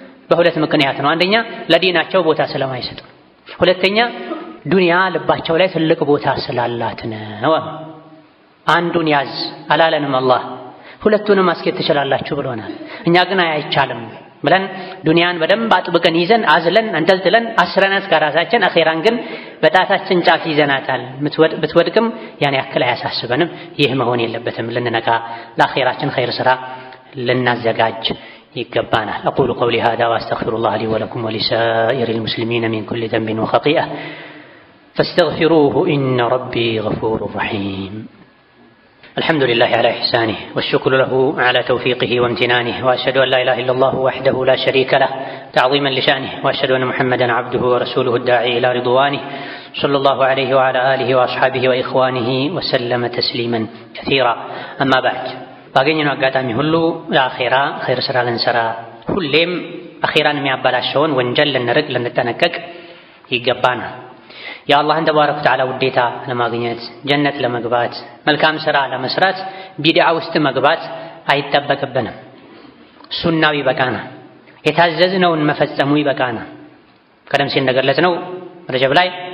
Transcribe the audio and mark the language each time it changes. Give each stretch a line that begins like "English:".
Amharic: በሁለት ምክንያት ነው። አንደኛ ለዲናቸው ቦታ ስለማይሰጡ፣ ሁለተኛ ዱንያ ልባቸው ላይ ትልቅ ቦታ ስላላት ነው። አንዱን ያዝ አላለንም አላህ፣ ሁለቱንም ማስኬድ ትችላላችሁ ብሎናል። እኛ ግን አይቻልም ብለን ዱንያን በደንብ አጥብቀን ይዘን አዝለን አንጠልጥለን አስረናት ከራሳችን አኼራን ግን በጣታችን ጫፍ ይዘናታል። ብትወድቅም ያን ያክል አያሳስበንም። ይህ መሆን የለበትም። ልንነቃ ለአኼራችን ኸይር ስራ ልናዘጋጅ ይገባናል።
Arabic: أقول قولي هذا وأستغفر الله لي ولكم ولسائر المسلمين من كل ذنب وخطيئة فاستغفروه إن ربي غفور رحيم. الحمد لله على إحسانه والشكر له على توفيقه وامتنانه، وأشهد أن لا إله إلا الله وحده لا شريك له تعظيما لشأنه، وأشهد أن محمدا عبده ورسوله الداعي إلى رضوانه صلى الله عليه وعلى آله وأصحابه وإخوانه وسلم تسليما كثيرا. أما بعد،
Amharic: ባገኘነው አጋጣሚ ሁሉ ለአኼራ ኸይር ስራ ልንሰራ፣ ሁሌም አኼራን የሚያበላሸውን ወንጀል ልንርቅ ልንጠነቀቅ ይገባናል። የአላህን ተባረከ ወተዓላ ውዴታ ለማግኘት ጀነት ለመግባት መልካም ስራ ለመስራት ቢድዓ ውስጥ መግባት አይጠበቅብንም። ሱናው ይበቃናል። የታዘዝነውን መፈጸሙ ይበቃናል። ቀደም ሲል እንደገለጽነው ረጀብ ላይ